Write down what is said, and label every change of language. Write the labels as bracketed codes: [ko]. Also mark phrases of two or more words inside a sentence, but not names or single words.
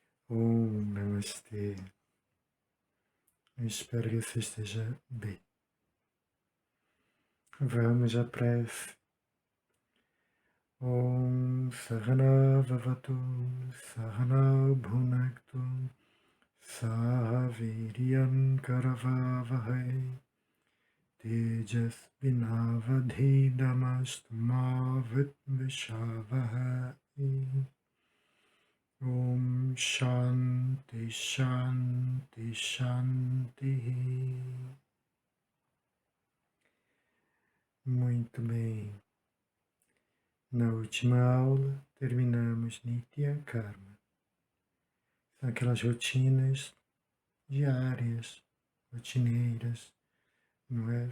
[pt] Namastê. Eu espero que você esteja bem. Vamos à prece. [sa] ॐ सहना ववतु सहनौ भुनक्तु सह वीर्यं करवावहै तेजस्वि नावधीतमस्तु मा विद्विषावहै. ॐ शान्तिः शान्तिः शान्तिः. [pt] Muito bem. Na última aula, terminamos [sa] नित्य कर्म. [pt] São aquelas rotinas diárias, rotineiras, não é?